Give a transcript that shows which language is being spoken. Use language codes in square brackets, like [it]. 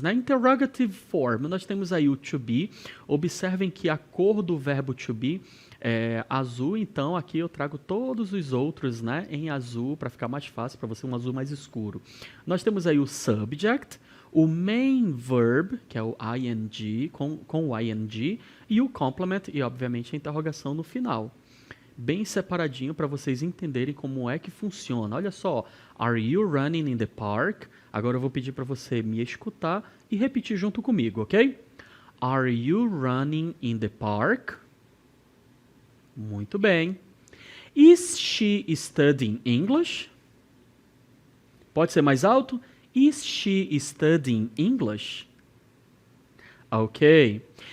[pt] Na interrogative form, nós temos aí o to be. Observem que a cor do verbo to be é azul, então aqui eu trago todos os outros, né, em azul, para ficar mais fácil para você, um azul mais escuro. Nós temos aí o subject, o main verb, que é o ing, com o ing, e o complement, e obviamente a interrogação no final. Bem separadinho para vocês entenderem como é que funciona. Olha só, [en] are you running in the park? [pt] Agora eu vou pedir para você me escutar e repetir junto comigo, ok? [en] Are you running in the park? [pt] Muito bem. [en] Is she studying English? [pt] Pode ser mais alto? [en] Is she studying English? Ok.